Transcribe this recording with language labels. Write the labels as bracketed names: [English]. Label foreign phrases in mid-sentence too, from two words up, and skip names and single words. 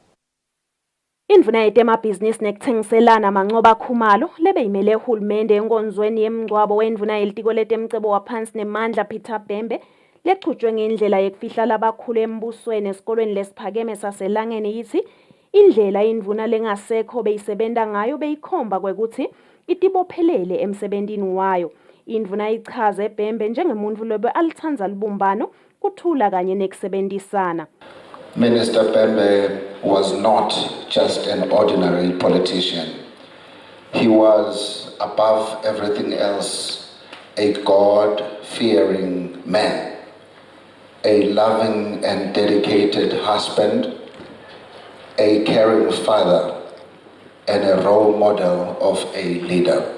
[Swati] Indvuna yetemabhizinisi nekuthengiselana amanxeba khumalo lebeyimele uhulumende enkonzweni yemgcwabo wendvuna yelitiko letemcebo waphansi nemandla Peter Bhembe lechutshwe ngendlela yekufihla labakhulu embusweni esikolweni lesiphakeme saselangeni. Yithi indlela indvuna lengasekho beyisebenta ngayo beyikhomba kwekuthi itibophelele emsebentini wayo. Indvuna ichaze Bhembe njengemuntfu lobe alithandza libumbano kuthula kanye nekusebentisana. [English] Minister Bhembe was not just an ordinary politician. He was, above everything else, a God-fearing man, a loving and dedicated husband, a caring father, and a role model of a leader.